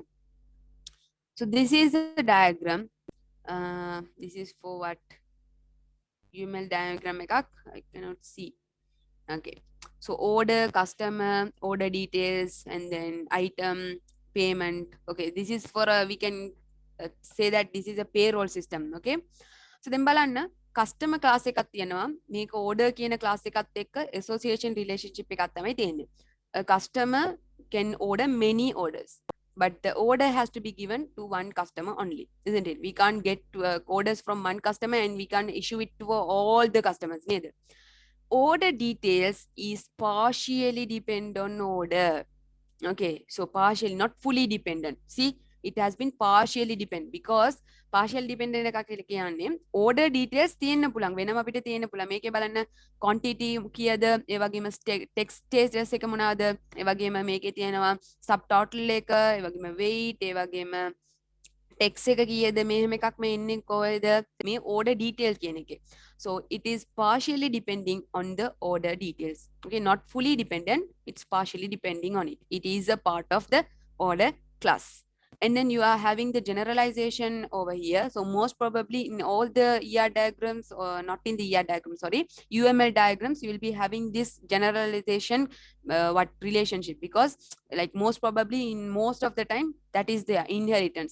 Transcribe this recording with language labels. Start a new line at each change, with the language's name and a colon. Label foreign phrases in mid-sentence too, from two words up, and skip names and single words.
English: So this is a diagram. This is for what? UML diagram I cannot see. Okay, so order, customer, order details, and then item, payment. Okay, this is for we can say that this is a payroll system. Okay, so then බලන්න customer class
Sinhala: එකක් තියෙනවා. මේක order කියන class එකත් එක්ක
English: association relationship
Sinhala: එකක් තමයි තියෙන්නේ.
English: A customer can order many orders, but the order has to be given to one customer only, isn't it? We can't get orders from one customer and we can't issue it to all the customers neither. Order details is partially depend on order. Okay, so partially, not fully dependent. See, it has been partially dependent because partial dependent
Sinhala: එකක් කියලා කියන්නේ
English: order details
Sinhala: තියෙන්න පුළුවන්, වෙනම අපිට තියෙන්න පුළුවන්. මේකේ බලන්න quantity කීයද, ඒ වගේම
English: text status
Sinhala: එක මොනවාද, ඒ වගේම මේකේ තියෙනවා subtotal එක, ඒ වගේම weight, ඒ වගේම text එක කීයද, මෙහෙම එකක් මේ ඉන්නේ කොහෙද, මේ
English: order detail
Sinhala: කියන එකේ.
English: So it is partially depending on the order details. Okay, not fully dependent, it's partially depending on it. It is a part of the order class. And then you are having the generalization over here. So most probably in all the ER diagrams, or not in the ER diagram, sorry, UML diagrams, you will be having this generalization what relationship, because like most probably in most of the time that is the inheritance.